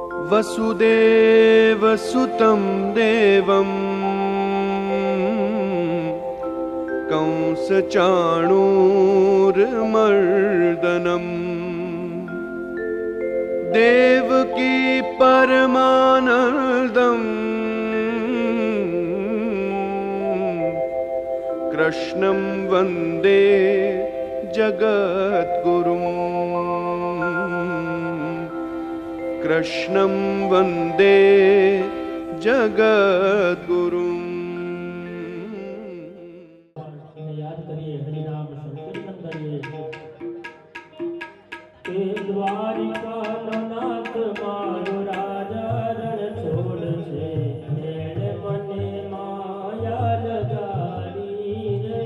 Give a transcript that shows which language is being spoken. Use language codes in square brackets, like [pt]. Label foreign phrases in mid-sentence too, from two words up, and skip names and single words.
[sa] वसुदेवसुतं देवं कंसचाणूरमर्दनम् देवकी परमानन्दम् कृष्णं वन्दे जगद्गुरुम् कृष्णं वन्दे जगद्गुरुम्। [hi] याद करिए, हरि नाम संकीर्तन करिए। [gu] દ્વારિકા નાથ મારો રાજા રણ છોડ છે, એને મને માયા લગાડી રે।